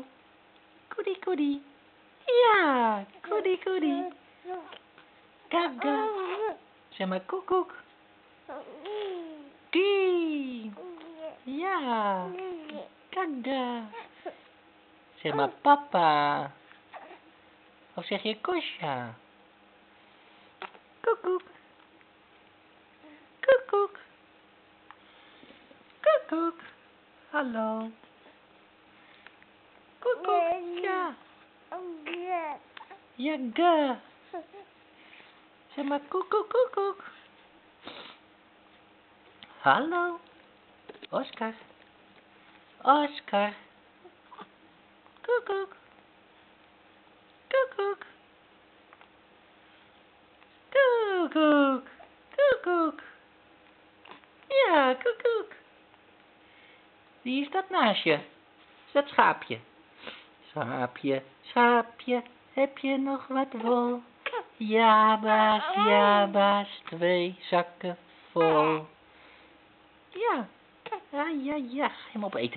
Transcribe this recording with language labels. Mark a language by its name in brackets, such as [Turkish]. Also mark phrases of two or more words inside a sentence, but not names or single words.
[Dutch] Koedie, koedie. Ja, koedie, koedie. Gaga. Zeg maar koek, koek. Die. Ja. Gaga. Zeg maar papa. Of zeg je kosja? Koek, koek. Koek, koek. Koek, koek. Hallo. Koek, koek. Ja. Ja, ga. Zeg maar koek, koek, koek, koek. Hallo. Oscar. Oscar. Koek, koek. Koek, koek. Koek, koek. Koek, koek. Ja, koek, koek. Wie is dat naast je? Is dat schaapje? Schaapje, schaapje, heb je nog wat wol? Ja, baas, 2 zakken vol. Ja, ja. Ga je hem opeten?